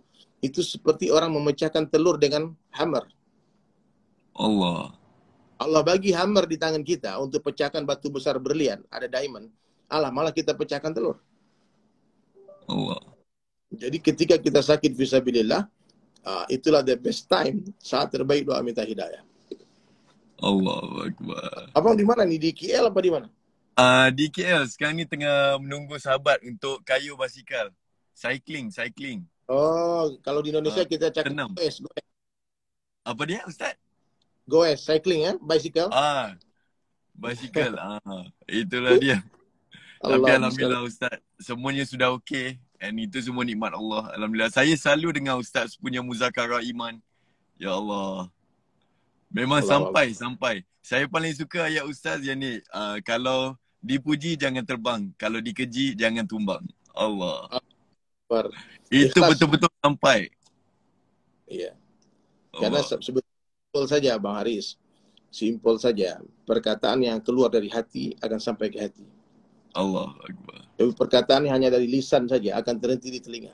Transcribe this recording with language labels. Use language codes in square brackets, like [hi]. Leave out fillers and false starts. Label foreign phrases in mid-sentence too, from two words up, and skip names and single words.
[id] Itu seperti orang memecahkan telur dengan hammer. Allah bagi hammer di tangan kita untuk pecahkan batu besar berlian, ada diamond. Allah malah kita pecahkan telur. Jadi ketika kita sakit fisabilillah, itulah [en] the best time, [id] saat terbaik doa minta hidayah. [ar] الله أكبر. [id] Abang di mana nih? Di KL apa di mana? Di KL. [ms] Sekarang ni tengah menunggu sahabat untuk kayu basikal. [en] Cycling. [id] Oh, kalau di Indonesia kita cakap goes. [ms] Apa dia Ustaz? [id] Goes, cycling ya, bicycle. [ms] Basikal. Itulah dia. Tapi Alhamdulillah Ustaz, semuanya sudah okey. And itu semua nikmat Allah. Alhamdulillah. Saya selalu dengar Ustaz punya muzakarah iman. Ya Allah. Memang sampai. Saya paling suka ayat Ustaz yang ni. Kalau dipuji jangan terbang. Kalau dikeji jangan tumbang. Allah. Itu betul-betul sampai. [id] Iya. Karena simpel saja Bang Haris. Simpel saja. Perkataan yang keluar dari hati akan sampai ke hati. [ar] الله أكبر. [id] Tapi perkataan yang hanya dari lisan saja akan terhenti di telinga.